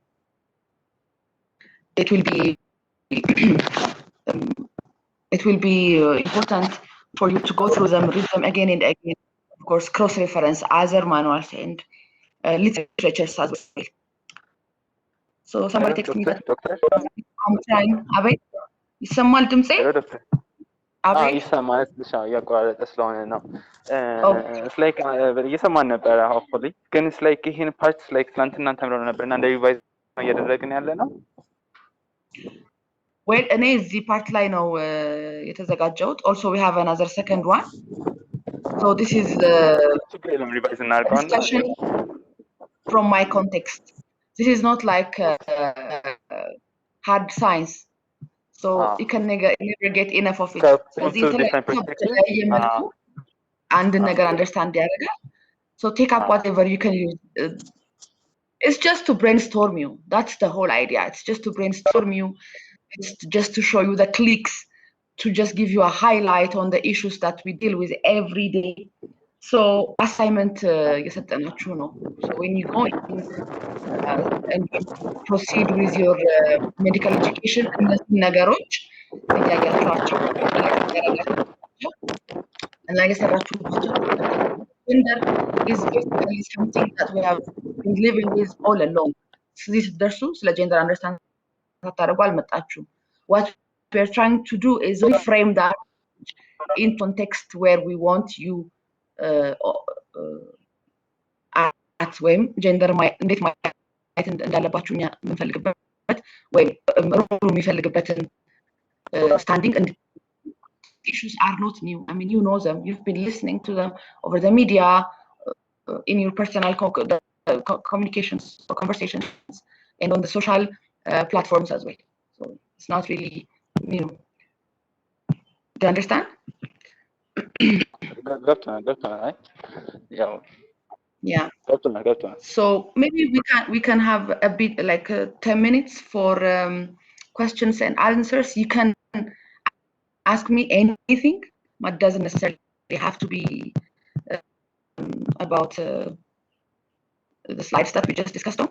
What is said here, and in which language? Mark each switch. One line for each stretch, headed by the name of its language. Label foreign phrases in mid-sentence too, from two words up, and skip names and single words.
English: It will be it will be important for you to go through them, read them again and again. Of course, cross-reference other manuals and literatures as well. So somebody text me that I'm trying. Abay,
Amharic: ይሰማል ድምጼ? ይሰማል። እያቋረጠ ስለሆነ ነው። ስላይክ እየሰማን ነበረ። ሆፕፉሊ ግን ስላይክ ይሄን ፓርት ስላይክ ትናንትና ተምረው ነበር እና እንደ ሪቫይዝ ነው እያደረግን ያለ ነው። Well, እኔ እዚህ ፓርት ላይ ነው የተዘጋጀሁት.
English: Also we have another second one. So this is discussion from my context. This is not like hard science. So you can never get enough of it. And never understand the other. So take up whatever you can use. It's just to brainstorm you. That's the whole idea. It's just to brainstorm you. It's just to show you the clicks, to just give you a highlight on the issues that we deal with every day. So assignment
Amharic: የሰጠናችሁ ነው.
English: So when you go and proceed with your medical education,
Amharic: እነዚህ ነገሮች እያያችኋቸው እና እየሰራችሁባቸው
English: gender is basically something that we have been living with all along.
Amharic: ስለዚህ ስትደርሱ ስለ
English: gender understand
Amharic: ታደርጉ አልመጣችሁም.
English: What we're trying to do is reframe that in context where we want you at
Amharic: ወይም ጀንደር እንዴት ማየት እንዳለባችሁ እኛ የምንፈልግበት ወይም ሩሉ የሚፈልግበትን ስታንዲንግ
English: issues are not new. I mean, you know them. You've been listening to them over the media, in your personal communications or conversations, and on the social platforms as well. So it's not really new. Do you understand?
Amharic: ገብቶናል። ያው
English: Yeah.
Amharic: ገብቶናል።
English: So maybe we can have a bit like 10 minutes for questions and answers. You can ask me anything, but doesn't necessarily have to be about the slides that we just discussed on.